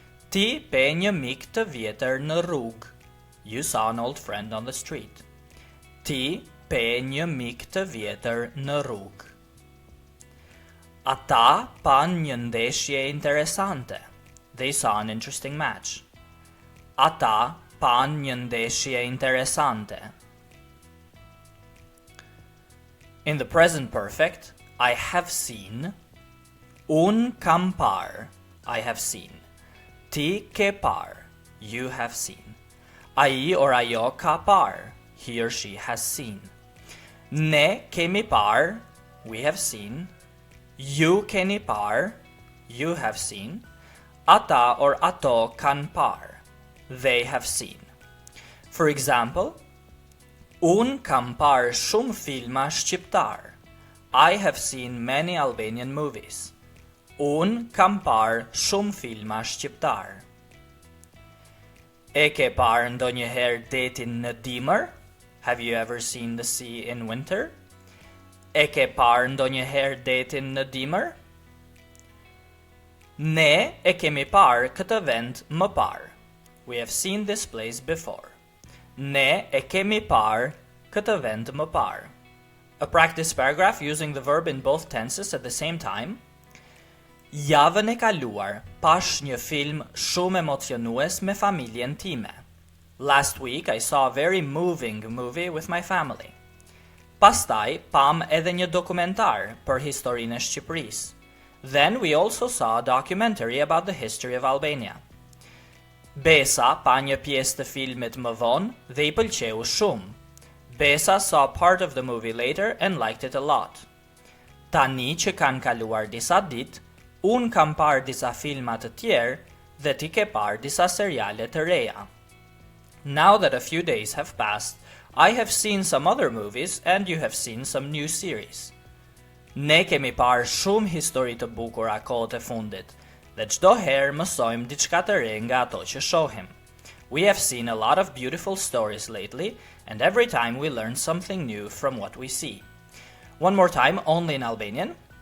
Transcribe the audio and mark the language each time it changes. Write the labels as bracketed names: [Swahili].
[Albanian] Ti pe një mik të vjetër në rrugë. [English] You saw an old friend on the street. [Albanian] Ti pe një mik të vjetër në rrugë. Ata pan një ndeshje interesante. [English] They saw an interesting match. [Albanian] Ata pan një ndeshje interesante. [English] In the present perfect, I have seen. [Albanian] Un kam par, [English] I have seen. [Albanian] Ti ke par, [English] you have seen. Ai or [Albanian] ajo ka par, [English] he or she has seen. [Albanian] Ne kemi par, [English] we have seen. [Albanian] Ju keni par, [English] you have seen. Ata or [Albanian] ato kan par, [English] they have seen. For example, [Albanian] un kam par shumë filma shqiptar. [English] I have seen many Albanian movies. [Albanian] Un kam par shumë filma shqiptar. E ke par ndonjëherë detin në dimër? [English] Have you ever seen the sea in winter? [Albanian] E ke par ndonjëherë detin në dimër? Ne e kemi par këtë vend më parë. [English] We have seen this place before. [Albanian] Ne e kemi par këtë vend më parë. [English] A practice paragraph using the verb in both tenses at the same time. [Albanian] Javën e kaluar, pash një film shumë emocionues me familjen time. [English] Last week I saw a very moving movie with my family. [Albanian] Pastaj pam edhe një dokumentar për historinë e Shqipërisë. [English] Then we also saw a documentary about the history of Albania. [Albanian] Besa pa një pjesë të filmit më vonë dhe I pëlqeu shumë. [English] Besa saw part of the movie later and liked it a lot. [Albanian] Tani që kanë kaluar disa ditë, un kam par disa filma të tjerë dhe ti ke par disa seriale të reja. [English] Now that a few days have passed, I have seen some other movies and you have seen some new series. [Albanian] Ne kemi par shumë histori të bukura kohët e fundit dhe çdo herë mësojmë diçka të re nga ato që shohim. [English] We have seen a lot of beautiful stories lately and every time we learn something new from what we see. One more time, only in Albanian.